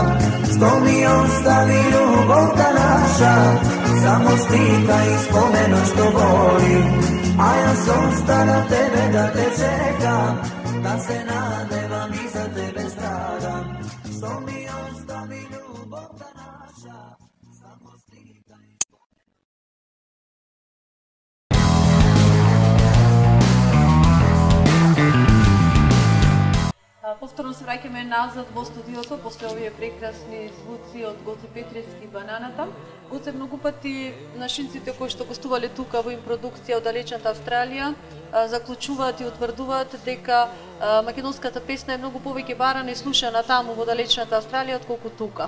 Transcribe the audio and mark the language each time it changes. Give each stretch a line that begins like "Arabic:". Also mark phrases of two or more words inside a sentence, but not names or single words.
Macedonian: Што ми остави љубовка наша, само слика и спомену што боли. А ја сам на тебе да те чекам, да се надевам и за тебе страдам. Што ми остави љубовка наша, само слика и... Повторно се враќаме назад во студиото после овие прекрасни звуци од Гоце Петревски и Бананата. Гоце, многу пати нашинците кои што гостувале тука во импродукција од далечната Австралија заклучуваат и утврдуваат дека македонската песна е многу повеќе барана и слушана таму во далечната Австралија отколку тука.